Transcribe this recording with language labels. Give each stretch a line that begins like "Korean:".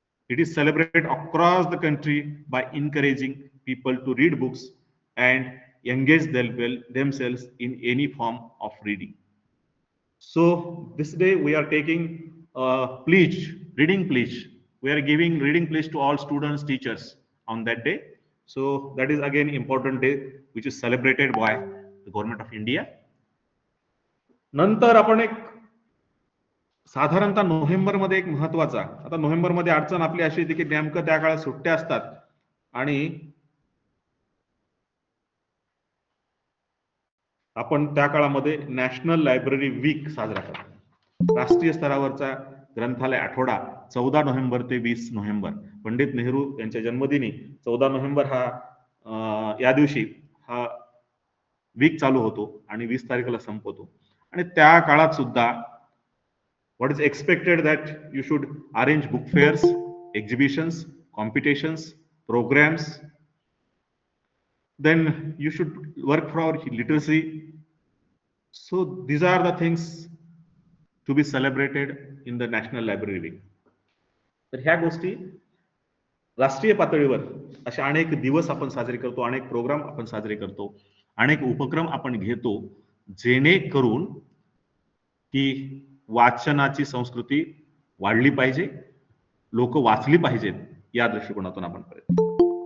English: It is celebrated across the country by encouraging people to read books and engage themselves in any form of reading. So this day we are taking pledge, reading pledge. We are giving reading pledge to all students, teachers on that day. So that is again important day which is celebrated by the government of India.
Marathi: नंतर आपण एक साधारणतः नोव्हेंबरमध्ये एक महत्वाचा, आता नोव्हेंबरमध्ये अडचण आपली अशी येते की नेमकं त्या काळात सुट्ट्या असतात आणि आपण त्या काळामध्ये नॅशनल लायब्ररी वीक साजरा करतो. राष्ट्रीय स्तरावरचा ग्रंथालय आठवडा 14 नोव्हेंबर ते 20 नोव्हेंबर, पंडित नेहरू यांच्या जन्मदिनी 14 नोव्हेंबर हा या दिवशी हा वीक चालू होतो आणि 20 तारखेला संपतो. आणि त्या काळात सुद्धा
English: what is expected that you should arrange book fairs, exhibitions, competitions, programs. Then you should work for literacy. So these are the things to be celebrated in the National Library Week.
Marathi: तर ह्या गोष्टी राष्ट्रीय पातळीवर अशा अनेक दिवस आपण साजरे करतो, अनेक प्रोग्राम आपण साजरे करतो, अनेक उपक्रम आपण घेतो, जेणेकरून की वाचनाची संस्कृती वाढली पाहिजे, लोक वाचली पाहिजेत या दृष्टिकोनातून आपण करतो.